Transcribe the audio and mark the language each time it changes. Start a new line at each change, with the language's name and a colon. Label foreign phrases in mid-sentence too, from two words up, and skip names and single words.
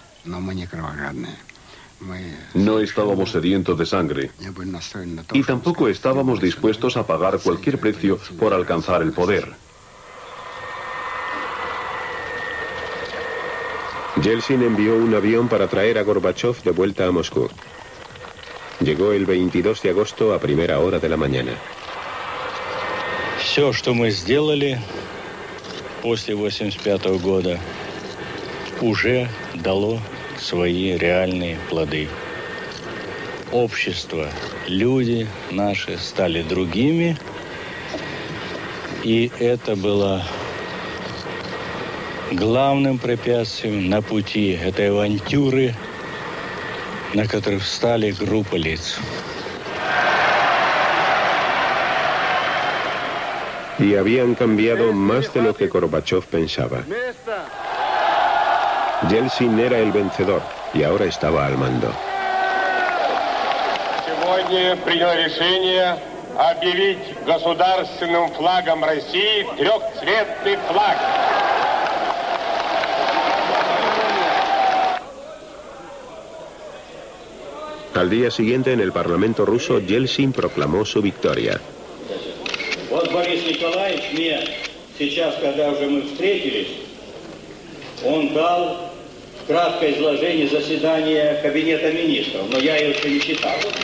Spanish: No estábamos sedientos de sangre y tampoco estábamos dispuestos a pagar cualquier precio por alcanzar el poder. Yeltsin envió un avión para traer a Gorbachov de vuelta a Moscú. Llegó el 22 de agosto a primera hora de la mañana.
Russian: Все, что мы сделали после 1985 года, уже дало свои реальные плоды. Общество, люди наши стали другими, и это было главным препятствием на пути этой авантюры, на которой встали группа лиц.
Spanish: Y habían cambiado más de lo que Gorbachov pensaba. Yeltsin era el vencedor y ahora estaba al mando.
Russian: Сегодня принял решение объявить государственным флагом России трехцветный флаг.
Spanish: Al día siguiente, en el Parlamento ruso, Yeltsin proclamó su victoria.
Russian: Вот Борис Николаевич мне сейчас, когда уже мы встретились, он дал краткое изложение заседания Кабинета министров, но я его еще не читал.